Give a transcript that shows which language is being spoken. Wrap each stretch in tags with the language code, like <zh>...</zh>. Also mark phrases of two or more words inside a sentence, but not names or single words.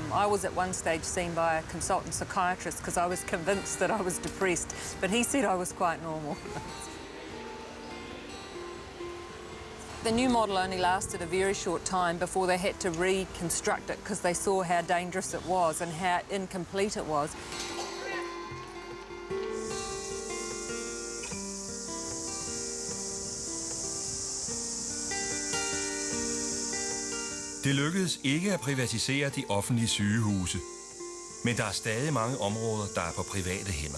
<en>I was at one stage seen by a consultant psychiatrist because I was convinced that I was depressed, but he said I was quite normal. The new model only lasted a very short time before they had to reconstruct it because they saw how dangerous it was and how incomplete it was.</en> <da>Det lykkedes ikke at privatisere de offentlige sygehuse, men der er stadig mange områder, der er på private hænder.</da>